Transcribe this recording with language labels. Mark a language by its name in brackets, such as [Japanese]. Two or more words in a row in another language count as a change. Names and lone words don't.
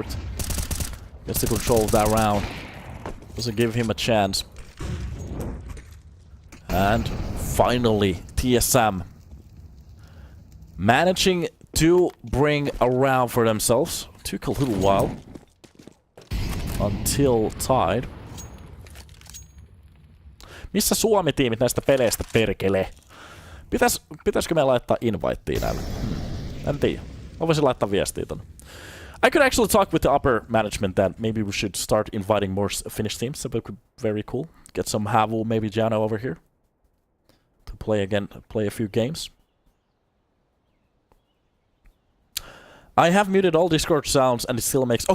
[English] Gets the control of that round. Doesn't give him a chance. And finally, TSM managing to bring a round for themselves. Took a little while until tied. [Finnish] Missä Suomi-tiimit näistä peleistä perkele? Pitäisikö me laittaa invitea näille? En tiedä. Mä voisin laittaa viestiä tonne. [English] I could actually talk with the upper management that maybe we should start inviting more Finnish teams. That would be very cool. Get some Havu, maybe Jano over here. To play again, play a few games. I have muted all Discord sounds and it still makes...